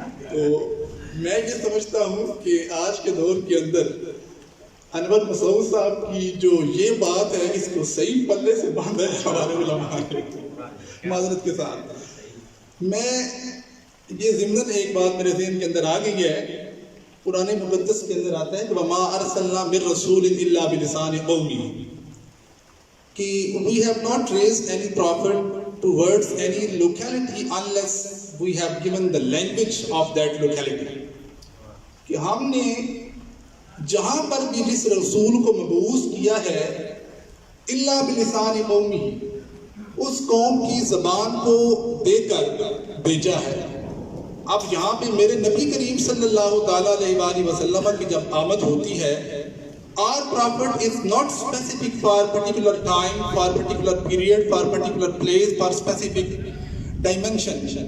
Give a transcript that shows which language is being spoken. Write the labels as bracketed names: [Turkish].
[Urdu] تو میں یہ سمجھتا ہوں کہ آج کے دور کے اندر انور مسعود صاحب کی جو یہ بات ہے اس کو صحیح پلے سے باندھا ہے ہمارے علماء نے. معذرت کے ساتھ میں یہ ضمناً ایک بات میرے ذہن کے اندر آ گئی ہے. قرآن مقدس کے اندر آتا ہے کہ [Arabic] وَمَا أَرْسَلْنَا مِن رَسُولٍ إِلَّا بِلِسَانِ قَوْمِهِ، [English] کہ we have not raised any prophet towards any locality unless we have given the language of that locality. [Urdu] کہ ہم نے جہاں پر بھی جس رسول کو مبعوث کیا ہے [Arabic] إِلَّا بِلِسَانِ قَوْمِهِ، [Urdu] اس قوم کی زبان کو دے کر بھیجا ہے. اب یہاں پہ میرے نبی کریم صلی اللہ تعالیٰ علیہ وآلہ وسلم کی جب آمد ہوتی ہے، [English] our prophet is not specific for particular time, for particular period, for particular place, for specific dimension.